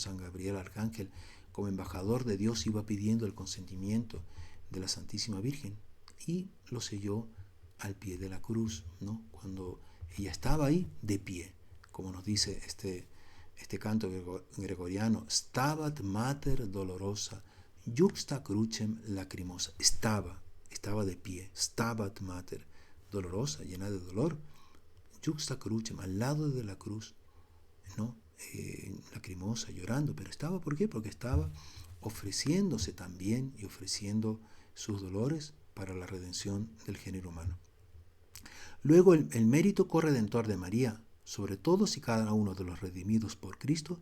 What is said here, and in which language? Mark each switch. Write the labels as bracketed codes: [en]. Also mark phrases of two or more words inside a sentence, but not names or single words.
[es] San Gabriel Arcángel, como embajador de Dios, iba pidiendo el consentimiento de la Santísima Virgen y lo selló al pie de la cruz, ¿no? Cuando ella estaba ahí de pie, como nos dice este canto gregoriano: [la] Stabat Mater dolorosa, juxta crucem lacrimosa. [es] Estaba de pie, [la] Stabat Mater, dolorosa, [es] llena de dolor, [la] juxta crucem, [es] al lado de la cruz, ¿no? Lacrimosa, llorando. Pero estaba, ¿por qué? Porque estaba ofreciéndose también y ofreciendo sus dolores para la redención del género humano. Luego el mérito corredentor de María sobre todos y cada uno de los redimidos por Cristo.